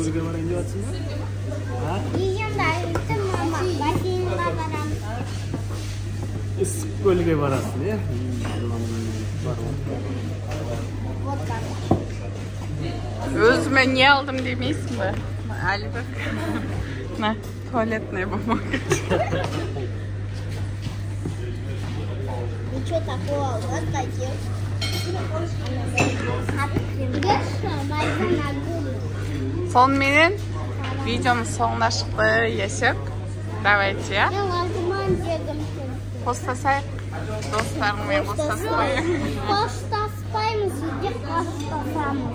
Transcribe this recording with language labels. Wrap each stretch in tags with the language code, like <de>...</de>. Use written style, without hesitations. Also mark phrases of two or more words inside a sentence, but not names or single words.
<kk>Көлге барайын деп атсың ба? Ісіп көлге барасың, е? Өзіме не алдым демейсің бі? Әлбек.</kk> <ru>На, туалетная бумага. Ничего такого, вот таких.</ru> <kk>Сонымен видеоның соңына шықты, Есек.</kk> <ru>Давайте, я.</ru> <kk>Қостасайық. Достарыңмен қостаспайық. Қоштаспаймыз, үйде қоштасамыз.</kk>